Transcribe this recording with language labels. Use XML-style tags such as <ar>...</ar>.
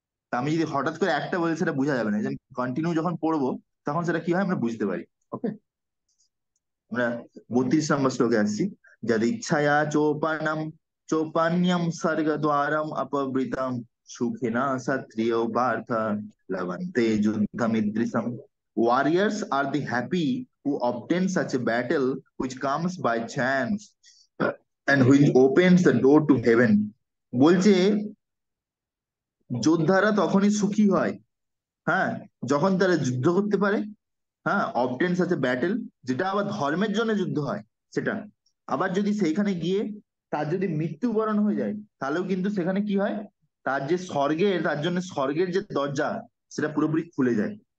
<bn>তা আমি যদি হঠাৎ করে একটা বলি সেটা বোঝা যাবে না, যে কন্টিনিউ যখন পড়বো তখন সেটা কি হয় আমরা বুঝতে পারি। ওকে, আমরা 32 নম্বর শ্লোকে আসছি।</bn> <sa>যদ ইচ্ছায়া চোপনম চোপন্যম স্বর্গদ্বারম অপবৃতম সুখিনা ক্ষত্রিয় Partha লভন্তে যুদ্ধমিদৃশম।</sa> <en>Warriors are the happy who obtain such a battle which comes by chance and which opens the door to heaven.</en> <bn>বলছে যোদ্ধারা তখনই সুখী হয়, হ্যাঁ, যখন তারা যুদ্ধ করতে পারে। হ্যাঁ, অবটেন্স আছে ব্যাটেল, যেটা আবার ধর্মের জন্য যুদ্ধ হয় সেটা। আবার যদি সেইখানে গিয়ে তার যদি মৃত্যুবরণ হয়ে যায়, তাহলেও কিন্তু সেখানে কি হয়, তার যে স্বর্গের, তার জন্য স্বর্গের যে দরজা, সেটা পুরোপুরি খুলে যায়।</bn>